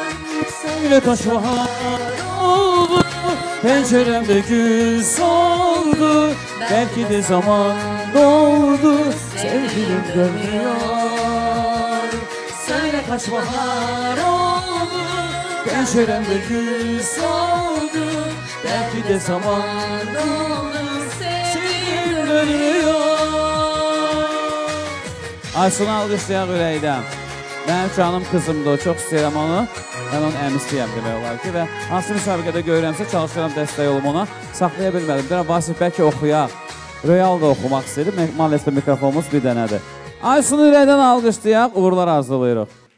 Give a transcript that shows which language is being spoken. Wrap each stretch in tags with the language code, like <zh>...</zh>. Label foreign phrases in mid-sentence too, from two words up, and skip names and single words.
<tr>Söyle kaç bahar oldu, penceremde gül soldu, belki de zaman doldu, sevgilim dönmüyor. Söyle kaç bahar oldu, Penceremde gül soldu, belki de zaman doldu, sevgilim dönüyor.</tr> <az>Aysun'u alqışlayaq ürəkdən. Mənim canım kızımdır, o, çox istəyirəm onu. Mən onun əmisiyəm demək olar ki, və hansı müsabiqədə görürəmsə, çalışıram dəstək olum ona. Saxlaya bilmədim. Bir Vasif bəlkə oxuyaq. Royal da oxumaq istəyir. Maalesef mikrofonumuz bir dənədir. Aysun ürəkdən alqışlayaq, uğurlar arzulayırıq.</az>